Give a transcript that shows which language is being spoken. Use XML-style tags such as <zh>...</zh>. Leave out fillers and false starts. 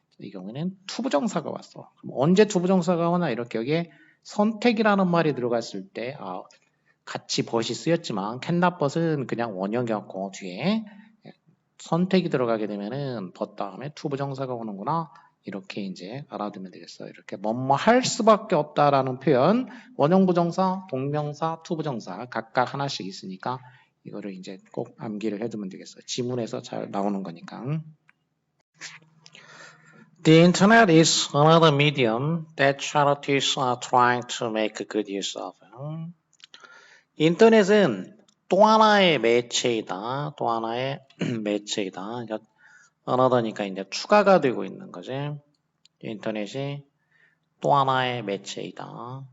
<ko>이 경우에는 투부정사가 왔어. 그럼 언제 투부정사가 오나 이렇게 여기에 선택이라는 말이 들어갔을 때 같이 but이 쓰였지만</ko> <en>cannot but</en> <ko>은 그냥 원형이었고 뒤에 선택이 들어가게 되면은 but 다음에 투부정사가 오는구나. 이렇게 이제 알아두면 되겠어요. 이렇게 뭐뭐 할 수밖에 없다라는 표현, 원형 부정사, 동명사, 투부정사 각각 하나씩 있으니까 이거를 이제 꼭 암기를 해두면 되겠어요. 지문에서 잘 나오는 거니까.</ko> <en>The internet is another medium that charities are trying to make good use of.</en> <ko>인터넷은 또 하나의 매체이다. 또 하나의 매체이다. 그러니까 another니까 이제 추가가 되고 있는 거지. 인터넷이 또 하나의 매체이다.</ko>